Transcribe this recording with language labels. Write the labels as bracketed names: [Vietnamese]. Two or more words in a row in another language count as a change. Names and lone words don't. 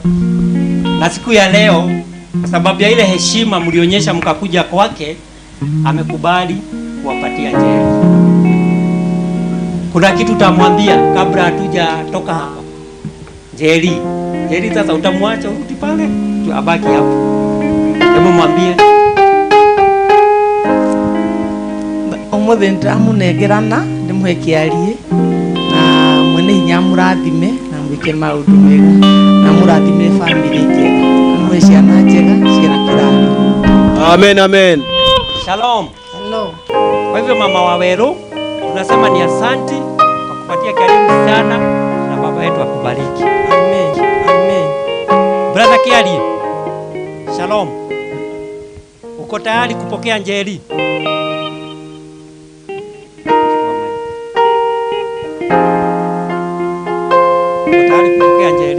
[Swahili] Na siku ya leo, kwa sababu ya ile heshima mlionyesha mkakuja kwake, amekubali kuwapatia Njeri. Kuna kitu utamwambia kabla hatujatoka hapa? Njeri sasa utamwacha urudi pale? Abaki hapo. Hebu mwambie. [Kikuyu] Umuthi ndamunegerana ndimuhe Kiarie na mwene hinya murathime na mwike maundu mega na murathime family njega na ciana njega ciana kirathimo. [Swahili] Amen, amen. Shalom. Hello. Kwa hivyo Mama Waweru, tunasema ni asanti kwa kupatia Kiarie msichana na baba yetu akubariki. Amen. Amen. Brother Kiarie, shalom. Uko tayari kupokea Njeri? Uko tayari kupokea Njeri?